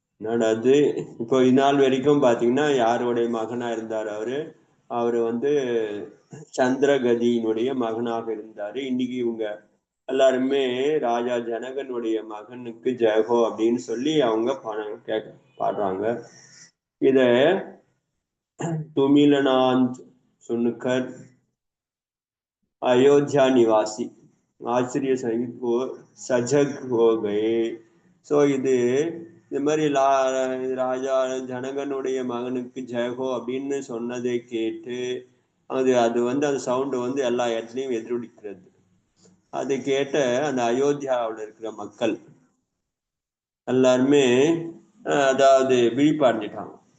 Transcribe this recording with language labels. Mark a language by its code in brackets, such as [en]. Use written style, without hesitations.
[ta] என்னது இப்போ இந்நாள் வரைக்கும் பாத்தீங்கன்னா யாருடைய மகனா இருந்தார் அவரு சந்திரகதியினுடைய மகனாக இருந்தாரு. இன்னைக்கு இவங்க எல்லாருமே ராஜா ஜனகனுடைய மகனுக்கு ஜெயகோ அப்படின்னு சொல்லி அவங்க பாடுறாங்க. [hi] இத துமிலனாந்த் சுனுக்கர் अयोध्या निवासी आश्चर्य सहित वो सजग हो गए. [ta] ஸோ இது மாதிரி ராஜா ஜனகனுடைய மகனுக்கு ஜெயகோ அப்படின்னு சொன்னதை கேட்டு அது அந்த சவுண்டு எல்லா இடத்துலையும் எதிரொலிக்கிறது. அதை கேட்ட அந்த அயோத்தியாவில் இருக்கிற மக்கள் எல்லாருமே அதாவது விழிப்படைஞ்சிட்டாங்க.